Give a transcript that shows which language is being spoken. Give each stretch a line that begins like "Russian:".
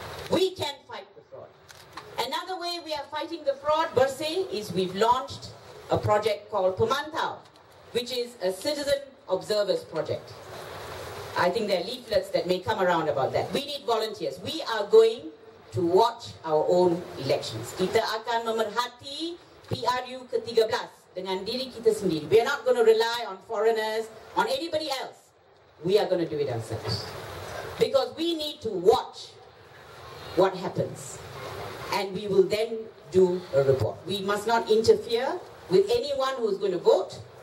English: We can fight the fraud. Another way we are fighting the fraud, Bersih, is we've launched a project called Pemantau, which is a citizen observers project. I think there are leaflets that may come around about that. We need volunteers. We are going to watch our own elections.
Malay: Kita akan memerhati PRU ke-13 dengan diri kita sendiri.
English: We are not going to rely on foreigners, on anybody else. We are going to do it ourselves. Because we need to watch what happens. And we will then do a report. We must not interfere with anyone who is going to vote.